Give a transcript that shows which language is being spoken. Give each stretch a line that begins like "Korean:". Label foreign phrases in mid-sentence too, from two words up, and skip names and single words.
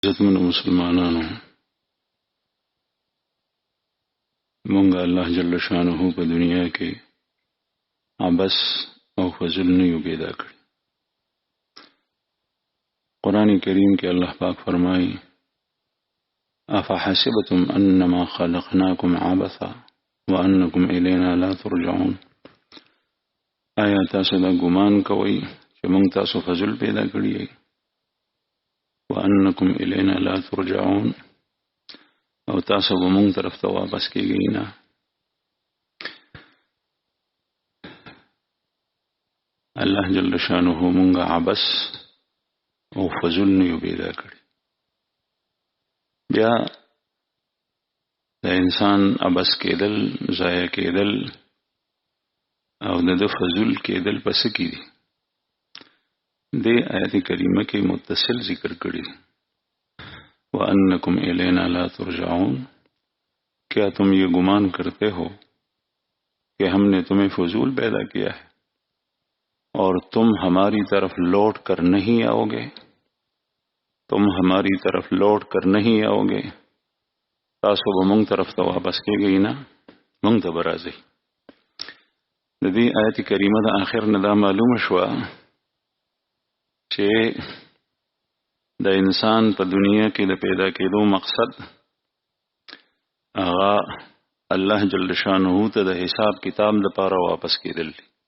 Pashto: عزتمن مسلمانانو مونږ الله
Arabic: جل شانه
Pashto: په دنیا کې عبس او فضل نه یو پیدا کړی. قرآن کریم کې الله پاک فرمایي
Arabic: افحسبتم انما خلقناكم عبثا وانکم الینا لا ترجعون.
Pashto: آیا تاسو دا ګمان کوئ چې مونږ تاسو فضل پیدا کړی یې
Arabic: وانکم الینا لا ترجعون
Pashto: او تاسو به مونږ طرف ته واپس کیږئ نه؟ الله
Arabic: جل شانه
Pashto: مونږ عبس او فضل نه یو پیدا کړی. بیا د انسان عبس کېدل، ضایع کېدل او د فضل کېدل پس کې دي. د آیت کریمه کې متصل ذکر کړی
Arabic: وَأَنَّكُمْ إِلَيْنَا لَا تُرْجَعُونَ.
Urdu: کیا تم یہ گمان کرتے ہو کہ ہم نے تمہیں فضول پیدا کیا ہے اور تم ہماری طرف لوٹ کر نہیں آؤ گے؟ تم ہماری طرف لوٹ کر نہیں آؤ گے؟
Pashto: تاسو به مونږ طرف ته واپس کېږئ نه؟ مونږ ته به راځئ. د دې آیت کریمه د آخر نه دا معلومه شوه چې د انسان په دنیا کې د پیدا کېدو مقصد هغه الله
Arabic: جل شانه
Pashto: ته د حساب کتاب لپاره واپس کېدل دي.